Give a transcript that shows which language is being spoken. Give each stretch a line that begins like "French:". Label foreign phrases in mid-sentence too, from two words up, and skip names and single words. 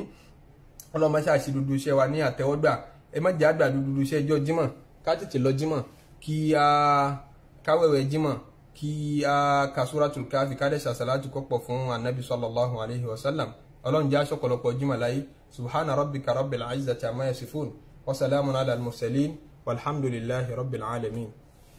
Yoruba: Ọlọ́run má ṣàṣì dúdú iṣẹ́ wa ní àtẹ́wọ́gbà, ẹ má jẹ́ àgbà dúdú iṣẹ́ ẹjọ́ Jímọ̀, ká tètè lọ Jímọ̀ kí a káwẹ̀wẹ̀ Jímọ̀ kí a ka Suratul Kahfi ká dẹ̀ ṣàṣàlátù kọ́pọ̀ fún Ànábì
Arabic: صلى الله عليه وسلم.
Yoruba: Ọlọ́run jẹ́ aṣọ́pọ̀lọpọ̀ Jímọ̀ láyé.
Arabic: سبحان ربك رب العزة عما يصفون وسلام على المرسلين والحمد لله رب العالمين.